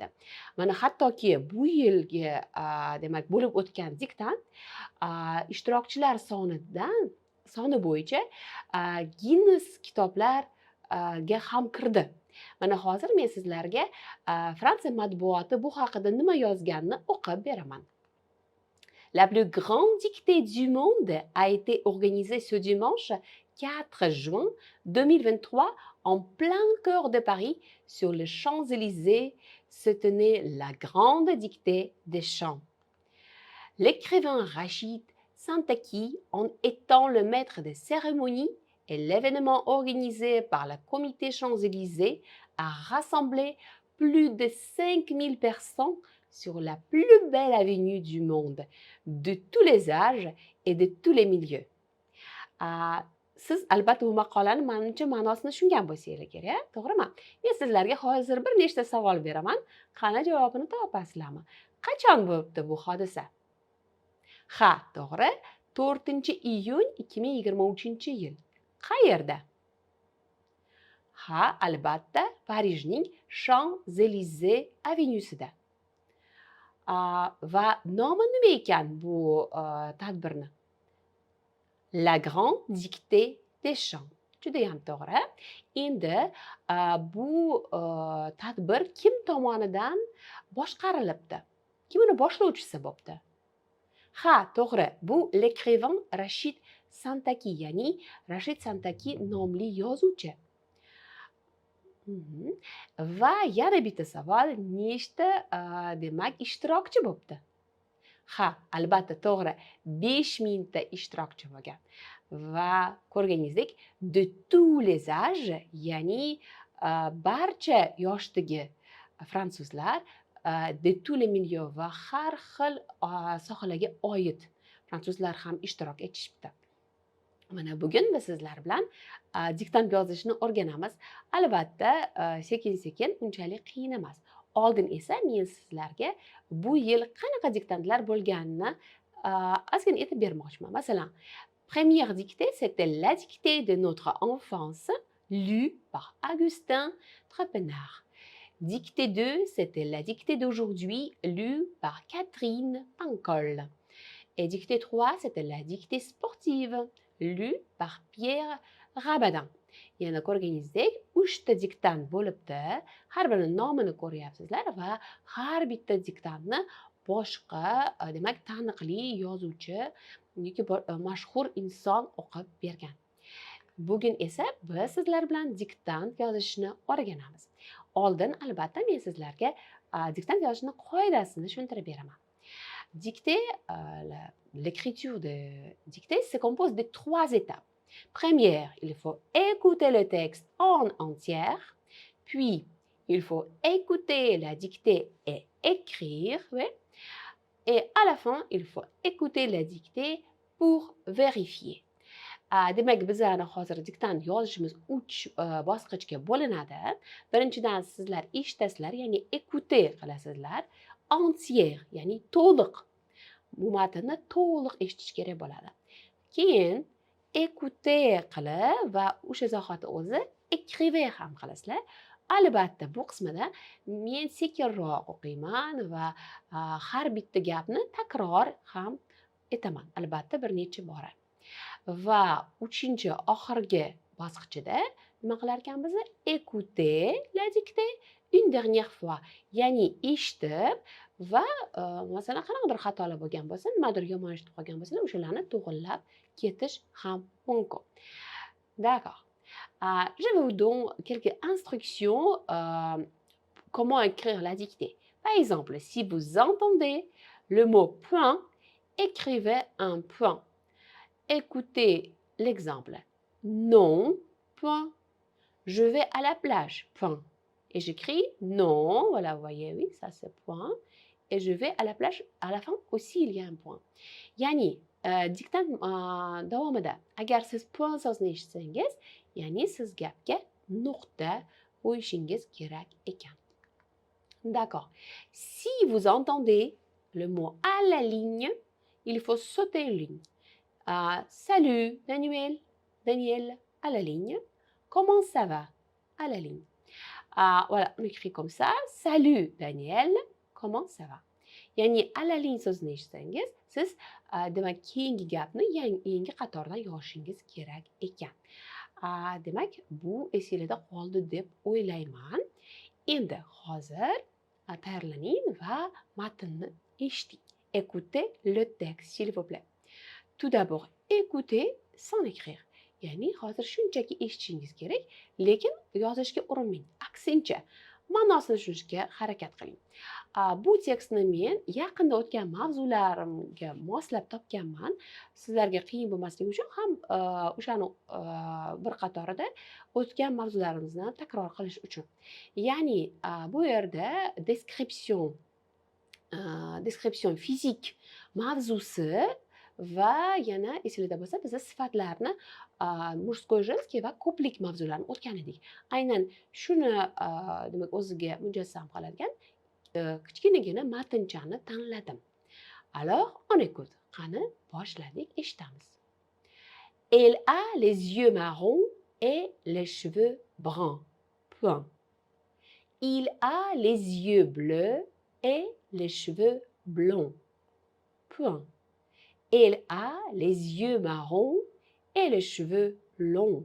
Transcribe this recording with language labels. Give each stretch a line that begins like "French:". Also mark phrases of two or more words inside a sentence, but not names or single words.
Uzbek: Mana hattoki bu yilgi demak bo'lib o'tgan diktant ishtirokchilar soni bo'yicha Guinness kitoblarga ham kirdi. Mana hozir men sizlarga Fransiya matbuoti bu haqida nima yozganini o'qib beraman.
French: La plus grande dictée du monde a été organisée ce dimanche 4 juin 2023 en plein cœur de Paris, sur les Champs-Élysées, se tenait la grande dictée des chants. L'écrivain Rachid Santaki, en étant le maître des cérémonies, et l'événement organisé par le comité Champs-Élysées a rassemblé plus de 5000 personnes sur la plus belle avenue du monde, de tous les âges et de tous les milieux.
Uzbek: Siz albatta bu maqolani menimcha ma'nosini tushungan bo'lsangiz kerak, to'g'rimi? Men sizlarga hozir bir nechta savol beraman. Qani javobini topasizlarmi? Qachon bo'libdi bu hodisa? Ha, to'g'ri, 4-iyun 2023-yil. Qayerda? Ha, albatta, Parijning Champs-Élysées avenyusida. Va nomi nima ekan bu tadbirni?
French: La grande dictée des chants.
Uzbek: Juda ham to'g'ri. Endi bu tadbir kim tomonidan boshqarilibdi? Kim uni boshlovchisi bo'libdi? Ha, to'g'ri. Bu l'écrivain Rachid Santaki, ya'ni Rachid Santaki nomli yozuvchi. Va yana bitta savol, nechta demak ishtirokchi bo'libdi? Ha, albatta to'g'ri, 5000 ta ishtirokchi bo'lgan. Va ko'rganingizdek,
French: de tous les âges,
Uzbek: ya'ni barcha yoshdagi fransuzlar,
French: de tous les milieux
Uzbek: va har xil sohalarga oid fransuzlar ham ishtirok etishibdi. Mana bugun biz sizlar bilan diktant yozishni o'rganamiz. Albatta, sekin-sekin, unchalik qiyin emas. Oldin esa men sizlarga bu yil qanaqa diktantlar bo'lganini ozgina aytib bermoqchiman. Masalan,
French: première dictée, c'était la dictée de notre enfance, lue par Augustin Trapenard. Dictée 2, c'était la dictée d'aujourd'hui, lue par Catherine Pancol. Et dictée 3, c'était la dictée sportive, lue par Pierre Rabadin.
Uzbek: Yana ko'rganingizdek, 3 ta diktant bo'libdi. Har birining nomini ko'ryapsizlar va har bitta diktantni boshqa, demak, taniqli yozuvchi yoki mashhur inson o'qib bergan. Bugun esa biz sizlar bilan diktant yozishni o'rganamiz. Oldin albatta men sizlarga diktant yozishni qoidasini tushuntirib beraman.
French: Dictée, l'écriture de dictée se compose de 3 étapes. Première, il faut écouter le texte en entière, puis il faut écouter la dictée et écrire, oui. Et à la fin, il faut écouter la dictée pour vérifier.
Uzbek: Demak, bizlarni hozir diktant yozishimiz 3 bosqichga bo'linadi. Birinchidan sizlar eshitasizlar, ya'ni écouter qilasizlar, entière, ya'ni to'liq. Bu matnni to'liq eshitish kerak bo'ladi. Keyin écouter qilib va o'sha zahoti o'zi écrivez ham qilasizlar. Albatta bu qismida men sekinroq o'qiyman va har bitta gapni takror ham etaman. Albatta bir necha bora. Va 3-oxirgi bosqichida nima qilar ekanmiz?
French: Écoutez la dictée une dernière fois.
Uzbek: Ya'ni eshitib va masalan qanaqadir xatolar bo'lgan bo'lsa, nimadir yomon eshitib qolgan bo'lsalar, o'shalarni to'g'rilab ketish ham mumkin.
French: D'accord. Je vais vous donner quelques instructions comment écrire la dictée. Par exemple, si vous entendez le mot point, écrivez un point. Écoutez l'exemple. Non, point. Je vais à la plage, point. Et j'écris non, voilà, vous voyez, oui, ça c'est point. Et je vais à la plage, à la fin aussi il y a un point.
Uzbek: Yani, diktant davomida agar siz point so'zini eshitsangiz, ya'ni siz gapga nuqta qo'yishingiz kerak ekan.
French: D'accord. Si vous entendez le mot à la ligne, il faut sauter une ligne. Salut Daniel, Daniel à la ligne. Comment ça va? À la ligne. Voilà, on écrit comme ça. Salut Daniel, comment ça va?
Uzbek: Ya'ni
French: à la ligne
Uzbek: so'zini eshitsangiz, siz demak keyingi gapni yangi qatordan yozishingiz kerak ekan. Demak, bu esingizda qoldi deb o'ylayman. Endi hozir tayyorlaning va matnni eshiting.
French: Écoutez le texte, s'il vous plaît. Tout d'abord, écoutez sans écrire.
Uzbek: Ya'ni hozir shunchaki eshitishingiz kerak, lekin yozishga urinmang. Aksincha, ma'nosini tushunishga harakat qiling. Bu tekstni men yaqinda o'tgan mavzularimga moslab topganman. Sizlarga qiyin bo'lmasligi uchun ham o'shani bir qatorida o'tgan mavzularimizni takror qilish uchun. Ya'ni bu yerda description fizik mavzusi va yana esingizda bo'lsa biz sifatlarni
Russian: мужской, женский
Uzbek: va ko'plik mavzularini o'tgan edik. Aynan shuni demak o'ziga mujassam qiladigan kichkinagina matnchani tanladim.
French: Alors, on écoute.
Uzbek: Qani boshladik, eshitamiz.
French: Elle a les yeux marrons et les cheveux bruns. Point. Il a les yeux bleus et les cheveux blonds. Point. Elle a les yeux marrons et les cheveux longs.